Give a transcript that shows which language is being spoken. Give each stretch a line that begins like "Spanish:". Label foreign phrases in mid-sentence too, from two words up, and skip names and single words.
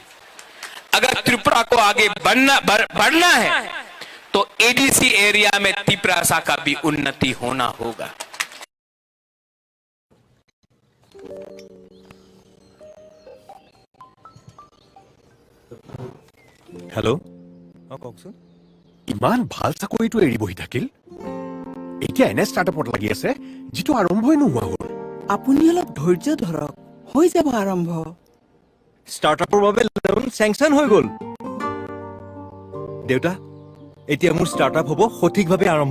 Hindi: अगर त्रिपुरा को आगे बढ़ना है तो एडीसी एरिया में त्रिपुरा का भी उन्नति होना होगा। हेलो,
Assamese: কওকচোন। ইমান ভাল চাকৰিটো এৰি বহি থাকিল, এতিয়া এনে ষ্টাৰ্টআপত লাগি আছে যিটো আৰম্ভই নোহোৱা হ'ল। আপুনি অলপ ধৈৰ্য ধৰক, হৈ যাব আৰম্ভ। ষ্টাৰ্টআপৰ বাবে
English: loan sanction
Assamese: হৈ গ'ল। দেউতা, এতিয়া মোৰ ষ্টাৰ্টআপ হ'ব সঠিকভাৱে আৰম্ভ।